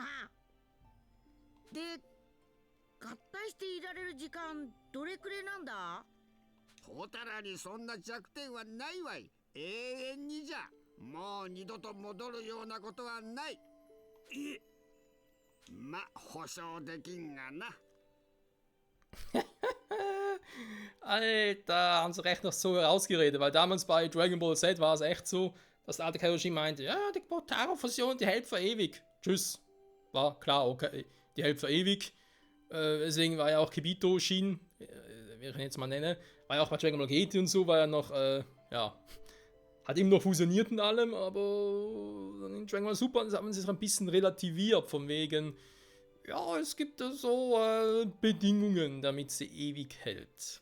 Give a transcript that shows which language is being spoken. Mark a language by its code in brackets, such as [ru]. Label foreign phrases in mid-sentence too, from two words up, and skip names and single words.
[ja] で、合体していられる時間どれくらいなんだ？ポタラにそんな弱点はないわい。永遠にじゃ。もう二度と戻るようなことはない。ま、保証できんがな。 [de] Alter, haben sie recht noch so herausgeredet, weil damals bei Dragon Ball Z war es echt so, dass der alte Kaioshin meinte, ja, die Potaro-Fusion, die hält für ewig. Tschüss. War klar, okay, die hält für ewig. Deswegen war ja auch Kibito Shin, wie ich ihn jetzt mal nenne, war ja auch bei Dragon Ball GT und so, war ja noch, ja, hat eben noch fusioniert und allem, aber in Dragon Ball Super haben sie es ein bisschen relativiert, von wegen, ja, es gibt so Bedingungen, damit sie ewig hält.